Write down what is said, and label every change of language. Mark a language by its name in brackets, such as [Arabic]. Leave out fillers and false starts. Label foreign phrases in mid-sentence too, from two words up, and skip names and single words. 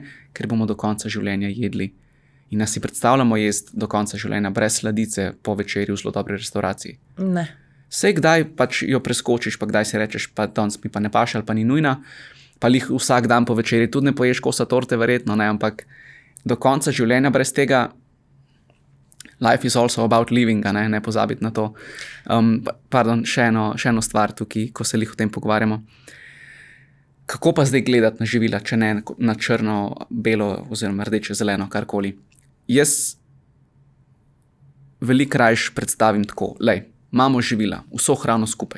[Slovenian] Ker bomo do konca življenja jedli. In nas si predstavljamo jesti do konca življenja brez sladice po večerji v zelo dobri restauraciji. Ne. Sej kdaj pač jo preskočiš, pa kdaj si rečeš, pa danes mi pa ne paše ali pa ni nujna. Pa jih vsak dan po večerji tudi ne poješ kosa torte, verjetno, ne, ampak do konca življenja brez tega, [English] life is also about living, [Slovenian] ne pozabiti na to. Še eno stvar tukaj, ko se o tem pogovarjamo. Kako pa zdaj gledati na živila, če ne na črno, belo oziroma rdeče, zeleno, karkoli? Jaz veliko rajš predstavim tako, imamo živila, vso hrano skupaj.